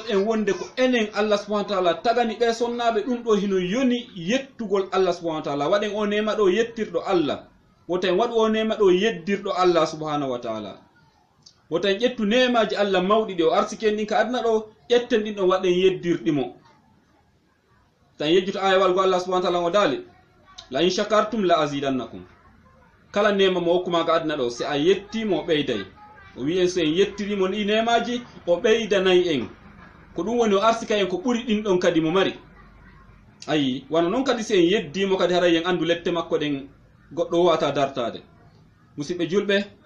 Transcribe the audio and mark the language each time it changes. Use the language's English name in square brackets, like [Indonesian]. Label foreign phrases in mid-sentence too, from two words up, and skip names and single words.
[Fula] en wonde ko enen [Arabic] الله سبحانه وتعالى [Fula] tagani ɓe sonnaɓe ɗum ɗo hino yoni yettugol [Arabic] الله سبحانه وتعالى [Fula] waɗen o nema ɗo yettirɗo Allah woten waɗu o nema ɗo yeddirɗo [Arabic] الله سبحانه وتعالى [Fula] woten ƴettu nemaji Allah mawɗi ɗi o arsiken ɗin ka aduna ɗo ƴetten ɗin ɗo waɗen yeddirɗimo tan yejjuto ayawal go [Arabic] الله سبحانه وتعالى [Fula] o daali [Arabic] لئن شكرتم لأزيدنكم [Fula] kala nema mo hokkuma ka aduna ɗo si a yettimo o ɓeyday o wi en so en yettirimo ɗi nemaji o ɓeydanayi en ko ɗum woni o arsika en ko ɓuri ɗin ɗon kadi mo mari ayi wano noon kadi si en yeddimo kadi haray en andu lette makko ɗen goɗɗo wata dartade musidɓe julɓe